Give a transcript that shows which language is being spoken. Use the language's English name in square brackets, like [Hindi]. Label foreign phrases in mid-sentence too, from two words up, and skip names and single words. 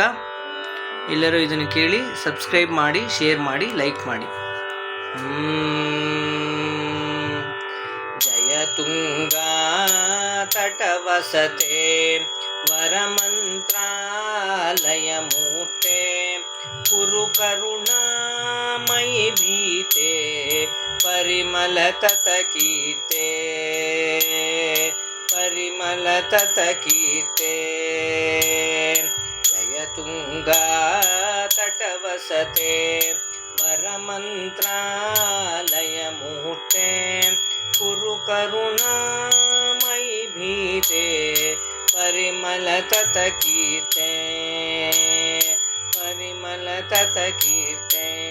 [Kannada] ಎಲ್ಲರೂ ಇದನ್ನು ಕೇಳಿ ಸಬ್ಸ್ಕ್ರೈಬ್ ಮಾಡಿ, ಶೇರ್ ಮಾಡಿ, ಲೈಕ್ ಮಾಡಿ. [Sanskrit] ಜಯ ತುಂಗಾ ತಟವಸತೆ ವರಮಂತ್ರಾಲಯ ಮೂರ್ತೆ ಕುರು ಕರುಣಾಮಯಿ ಭೀತೆ ಪರಿಮಳ ತತ ಕೀರ್ತೆ ಪರಿಮಳ ತತ ಕೀರ್ತೆ. ಜಯ ತುಂಗಾ ತಟವಸತೆ ವರಮಂತ್ರಾಲಯ ಮೂರ್ತೆ ಕುರು ಕರುಣಾಮಯಿ ಭೀತೆ ಪರಿಮಳ ತತ ಕೀರ್ತೆ ಪರಿಮಳ ತತ ಕೀರ್ತೆ.